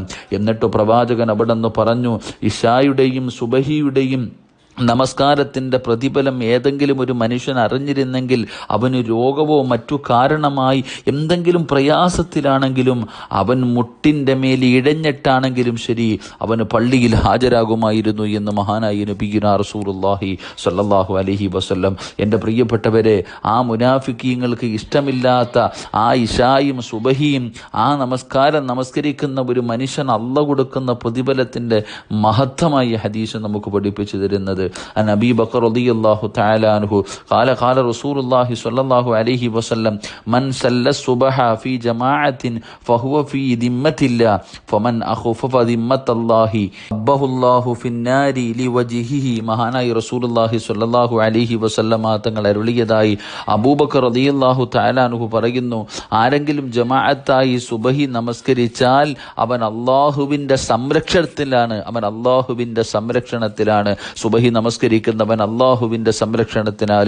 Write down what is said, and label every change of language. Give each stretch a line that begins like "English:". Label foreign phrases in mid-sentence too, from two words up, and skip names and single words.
Malayalam: എന്നിട്ട് പ്രവാചകൻ അവിടെ നിന്ന് പറഞ്ഞു, ഇശായുടെ സുബഹിയുടെയും നമസ്കാരത്തിൻ്റെ പ്രതിഫലം ഏതെങ്കിലും ഒരു മനുഷ്യൻ അറിഞ്ഞിരുന്നെങ്കിൽ അവന് രോഗമോ മറ്റു കാരണമായി എന്തെങ്കിലും പ്രയാസത്തിലാണെങ്കിലും അവൻ മുട്ടിൻ്റെ മേൽ ഇഴഞ്ഞിട്ടാണെങ്കിലും ശരി അവന് പള്ളിയിൽ ഹാജരാകുമായിരുന്നു എന്ന് മഹാനായി
Arabic: نبينا رسول الله صلى الله عليه وسلم.
Malayalam: എൻ്റെ പ്രിയപ്പെട്ടവരെ, ആ മുനാഫിക്കീങ്ങൾക്ക് ഇഷ്ടമില്ലാത്ത ആ ഇശായും സുബഹിയും ആ നമസ്കാരം നമസ്കരിക്കുന്ന ഒരു മനുഷ്യൻ അല്ലാഹു കൊടുക്കുന്ന പ്രതിഫലത്തിൻ്റെ മഹത്തമായ ഹദീസ് നമുക്ക് പഠിപ്പിച്ചു തരുന്നത്.
Arabic: عن أبي بكر رضي الله تعالى عنه قال قال رسول الله صلى الله عليه وسلم من صلى الصبح في جماعة فهو في ذمة الله فمن أخفف ذمة الله أبه الله في النار لوجهه.
Malayalam: മഹാനായി
Arabic: رسول الله صلى الله عليه وسلم
Malayalam: തങ്ങൾ അരുളിയതായി അബൂബക്കർ
Arabic: رضي الله تعالى عنه
Malayalam: പറയുന്നു, ആരെങ്കിലും ജമാഅത്തായി സുബഹി നമസ്കരിച്ചാൽ അവൻ അല്ലാഹുവിൻ്റെ സംരക്ഷണത്തിലാണ്. സുബഹി നമസ്കരിക്കുന്നവൻ അള്ളാഹുവിൻ്റെ സംരക്ഷണത്തിനാൽ.